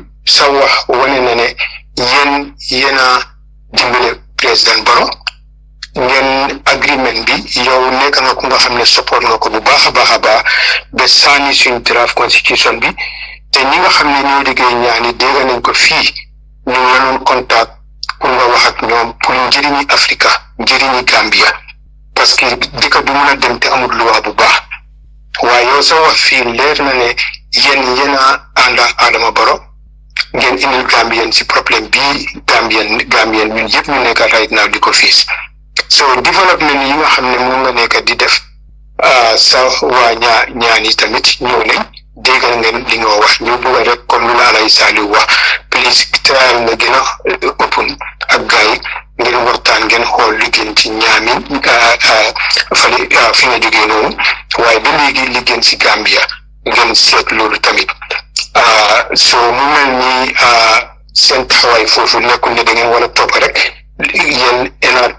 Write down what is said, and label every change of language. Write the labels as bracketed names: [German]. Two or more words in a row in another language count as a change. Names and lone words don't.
[Wolof] sa wax wane na ne yéen a dimbale président Barrow ngeen agreement bi yow nekk nga ku nga xam ne support nga ko bu baax a baax ba saani suñ [English] draft constitution [Wolof] bi te ñi nga xam ne ñoo liggéey ñaani dégg nañ ko fii ñu wanoon contact pour nga wax ak ñoom pour njëriñi Africa njëriñi Gambia [French] parce que [Wolof] dëkk du mën a dem te amul loi bu baax waaye yow sa wax fii leer na ne yéen a ànd ak Adama Barrow ngeen indil Gambien si problème bii Gambien ñun yëpp ñu nekk [English] right now [Wolof] di ko fiis so développement yi nga xam ne moom nga nekk di def sa waa ñaani tamit ñëw nañ déggal ngeen li nga wax ñu bëgg rek comme lu la Alaaji Saliou wax [English] please try [Wolof] nga gën a open ak gars yi ngeen waxtaan ngeen xool li gën ci ñaamin fale fi nga jógee noonu waaye ba léegi li gën si Gambia ngeen seet loolu tamit so mu mel ni seen taxawaay foofu nekkul ne da ngeen war a topp rek yéen NRP